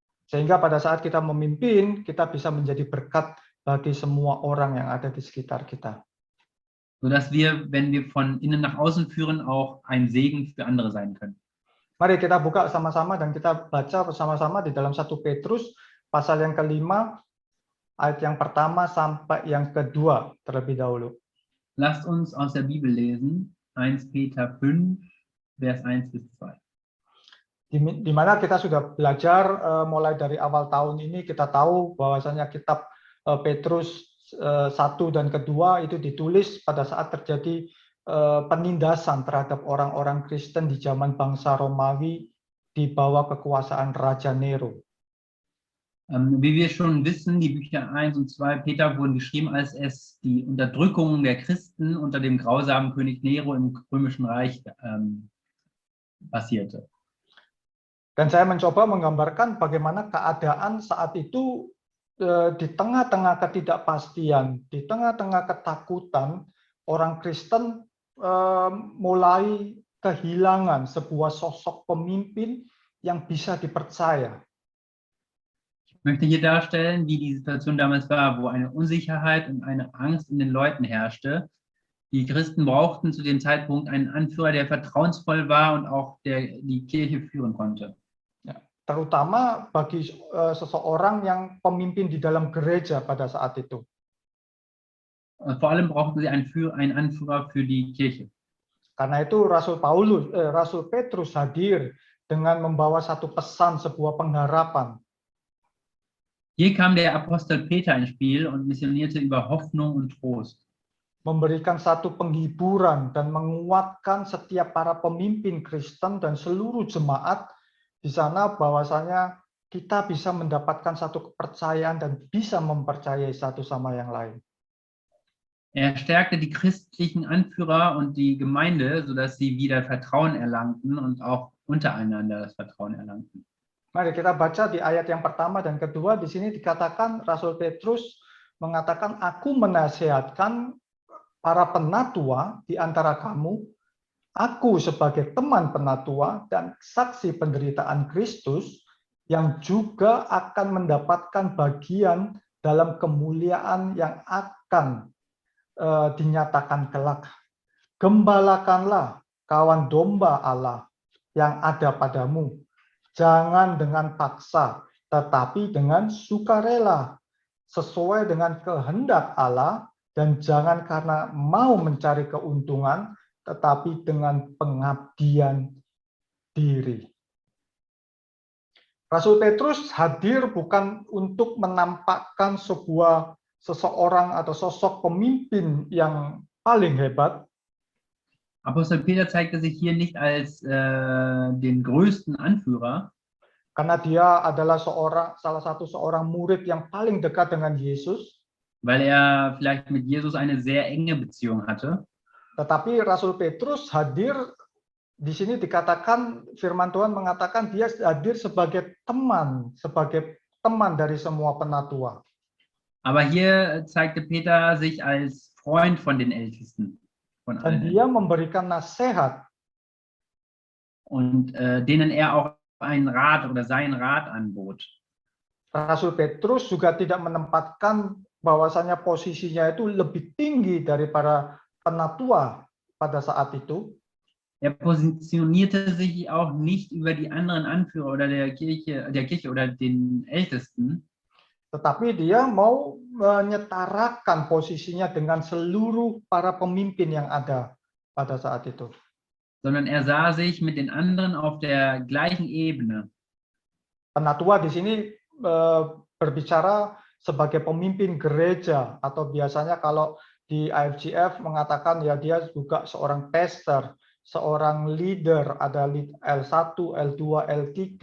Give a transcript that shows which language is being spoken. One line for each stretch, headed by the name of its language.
Indonesian: Sehingga pada saat kita memimpin, kita bisa menjadi berkat bagi semua orang yang ada di sekitar kita.
German: Sodass wir, wenn wir von innen nach außen führen, auch ein Segen für andere sein können.
Indonesian: Mari kita buka sama-sama dan kita baca bersama-sama di dalam 1 Petrus pasal yang ke-5, ayat yang pertama sampai yang kedua terlebih dahulu.
German: Lasst uns aus der Bibel lesen, 1 Peter 5, Vers 1 bis 2.
Indonesian: Di mana kita sudah belajar mulai dari awal tahun ini, kita tahu bahwasanya kitab Petrus 1 dan kedua itu ditulis pada saat terjadi penindasan terhadap orang-orang Kristen di zaman bangsa Romawi di bawah kekuasaan Raja Nero.
German: Wie wir schon wissen, die Bücher 1 und 2 Peter wurden geschrieben, als es die Unterdrückung der Christen unter dem grausamen König Nero im Römischen Reich passierte.
Indonesian: Dan saya mencoba menggambarkan bagaimana keadaan saat itu di tengah-tengah ketidakpastian, di tengah-tengah ketakutan, orang Kristen mulai kehilangan sebuah sosok pemimpin yang bisa dipercaya.
German: Ich möchte hier darstellen, wie die Situation damals war, wo eine Unsicherheit und eine Angst in den Leuten herrschte. Die Christen brauchten zu dem Zeitpunkt einen Anführer, der vertrauensvoll war und auch der die Kirche führen konnte.
Indonesian: Ya, terutama bagi seseorang yang pemimpin di dalam gereja pada saat itu.
German: Vor allem brauchten sie einen Anführer für die Kirche.
Indonesian: Karena itu Rasul Petrus hadir dengan membawa satu pesan, sebuah pengharapan.
German: Hier kam der Apostel Peter ins Spiel und missionierte über Hoffnung und Trost.
Indonesian: Memberikan satu penghiburan dan menguatkan setiap para pemimpin Kristen dan seluruh jemaat di sana, bahwasanya kita bisa mendapatkan satu kepercayaan dan bisa mempercayai satu sama yang lain.
German: Er stärkte die christlichen Anführer und die Gemeinde, sodass sie wieder Vertrauen erlangten und auch untereinander das Vertrauen erlangten.
Indonesian: Mari kita baca di ayat yang pertama dan kedua. Di sini dikatakan Rasul Petrus mengatakan, aku menasihatkan para penatua di antara kamu, aku sebagai teman penatua dan saksi penderitaan Kristus, yang juga akan mendapatkan bagian dalam kemuliaan yang akan dinyatakan kelak. Gembalakanlah kawan domba Allah yang ada padamu, jangan dengan paksa, tetapi dengan sukarela, sesuai dengan kehendak Allah, dan jangan karena mau mencari keuntungan, tetapi dengan pengabdian diri. Rasul Petrus hadir bukan untuk menampakkan seseorang atau sosok pemimpin yang paling hebat.
German: Apostel Peter zeigte sich hier nicht als den größten Anführer,
Indonesian: Karena dia adalah salah satu murid yang paling dekat dengan Yesus.
German: weil er vielleicht mit Jesus eine sehr enge Beziehung hatte.
Indonesian: Tetapi Rasul Petrus hadir, di sini dikatakan, firman Tuhan mengatakan dia hadir sebagai teman dari semua penatua.
German: Aber hier zeigte Peter sich als Freund von den Ältesten. Von
Indonesian: Dan
German: allen.
Indonesian: dia memberikan nasihat.
German: Und denen er auch einen Rat oder seinen Rat anbot.
Indonesian: Rasul Petrus juga tidak menempatkan bahwasanya posisinya itu lebih tinggi daripada penatua pada saat itu.
German: Er positionierte sich auch nicht über die anderen Anführer oder der Kirche oder den Ältesten.
Indonesian: Tetapi dia mau menyetarakan posisinya dengan seluruh para pemimpin yang ada pada saat itu.
German: Sondern er sah sich mit den anderen auf der gleichen Ebene.
Indonesian: Penatua di sini berbicara sebagai pemimpin gereja, atau biasanya kalau di IFGF mengatakan ya dia juga seorang pastor, seorang leader, ada L1, L2, L3.